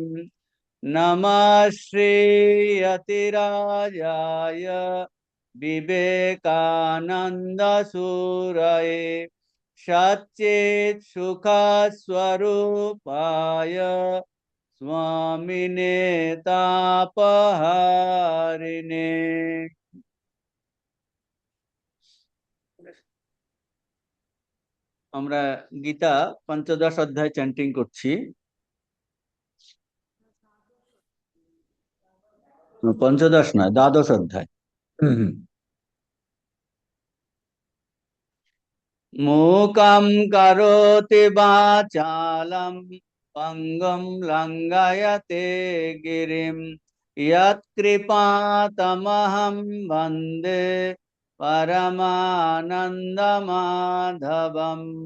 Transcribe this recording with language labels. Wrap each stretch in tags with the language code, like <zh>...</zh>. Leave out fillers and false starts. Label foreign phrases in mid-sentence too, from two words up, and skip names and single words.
<sa>नमः श्रीयतिराजाय विवेकानन्दसूरये सच्चित् सुखस्वरूपाय स्वामिने तापहारिणे।</sa> <bn>আমরা গীতা পঞ্চদশ অধ্যায় চ্যান্টিং করছি। পঞ্চদশ নয়, দ্বাদশ অধ্যায়।</bn> <sa>मूकं करोति वाचालं पंगुं लंघयते गिरिं यत्कृपातमहं वन्दे परमानन्दमाधवम्।</sa>